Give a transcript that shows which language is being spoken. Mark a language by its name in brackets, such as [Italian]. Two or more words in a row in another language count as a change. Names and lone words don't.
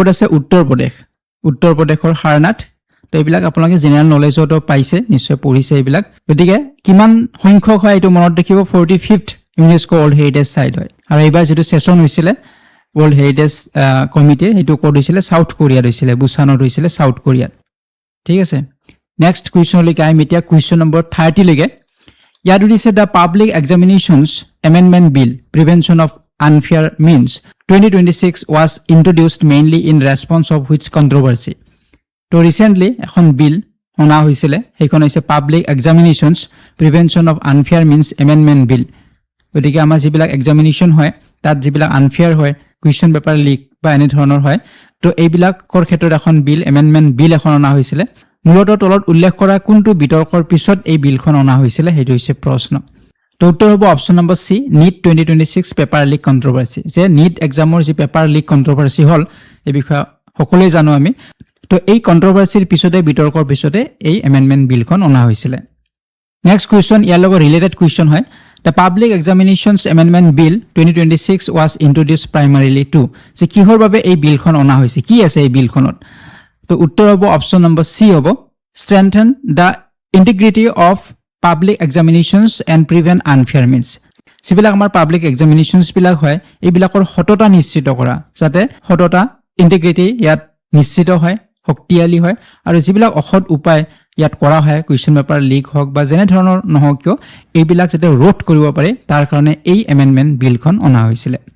[Assamese] আছে উত্তৰ প্ৰদেশৰ সাৰনাথ তো এইবিলাক আপোনালোকে [English] general knowledge [Assamese] পাইছে নিশ্চয় পঢ়িছে এইবিলাক গতিকে কিমান সংখ্যক হয় এটো মনত ৰাখিব 45th [English] UNESCO World Heritage Site [Assamese] হয় আৰু এইবাৰ যেটো সেশন হৈছিলে [English] World Heritage Committee [Assamese] হেতু ক'ত হৈছিলে সাউথ কোৰিয়াত হৈছিলে বুসানত হৈছিলে সাউথ কোৰিয়াত ঠিক আছে [English] next question [Assamese] আহিম এতিয়া [English] question number [Assamese] 30 লৈকে ইয়াত দিছে দ্য পাব্লিক এক্সামিনেশ্যনছ এমেণ্ডমেণ্ট বিল প্ৰিভেনশ্যন অফ আনফেয়াৰ মিনছ 2026 [English] was introduced mainly in response of which controversy [Assamese] তো ৰিসেন্টলি এখন বিল অনা হৈছিল সেইখন হৈছে পাব্লিক এক্সামিনেশ্যনছ প্ৰিভেনশ্যন অফ আনফেয়াৰ মিনছ এমেণ্ডমেণ্ট বিল গতিকে আমাৰ যিবিলাক এক্সামিনেশ্যন হয় তাত যিবিলাক আনফেয়াৰ হয় [English] question paper leak [Assamese] বা এনে ধৰণৰ হয় তো এইবিলাকৰ ক্ষেত্ৰত এখন বিল এমেণ্ডমেণ্ট বিল এখন অনা হৈছিল মূলত তলত উল্লেখ কৰা কোনটো বিতৰ্কৰ পিছত এই বিলখন অনা হৈছিল সেইটো হৈছে প্ৰশ্ন তো উত্তৰ হ'ব [English] option number [Assamese] সি নিট 2026 [English] paper leak controversy [Assamese] যে নিট এক্সামৰ যি [English] paper leak controversy [Assamese] হল এই বিষয়ে সকলোৱে জানো আমি তো এই কন্ট্ৰভাৰ্সিৰ পিছতে বিতৰ্কৰ পিছতে এই এমেণ্ডমেণ্ট বিলখন অনা হৈছিল [English] next question [Assamese] ইয়াৰ লগত [English] related question [Assamese] হয় The Public Examinations Amendment Bill 2026 [English] was introduced primarily to [Assamese] যে কিহৰ বাবে এই বিলখন অনা হৈছে কি আছে এই বিলখনত তো উত্তৰ হ'ব [English] option number [Assamese] সি হ'ব [English] strengthen the integrity of public examinations and prevent unfair means [Assamese] সিবিলাক আমাৰ [English] public examinations [Assamese] বিলাক হয় এইবিলাকৰ সততা নিশ্চিত কৰা যাতে সততা ইন্টিগ্ৰিটি ইয়াত নিশ্চিত হয় শক্তিশালী হয় আৰু যিবিলাক অসৎ উপায় ইয়াত কৰা হয় [English] question paper leak [Assamese] হওক বা যেনে ধৰণৰ নহওক কিয় এইবিলাক যাতে ৰোধ কৰিব পাৰে তাৰ কাৰণে এই এমেণ্ডমেণ্ট বিলখন অনা হৈছিল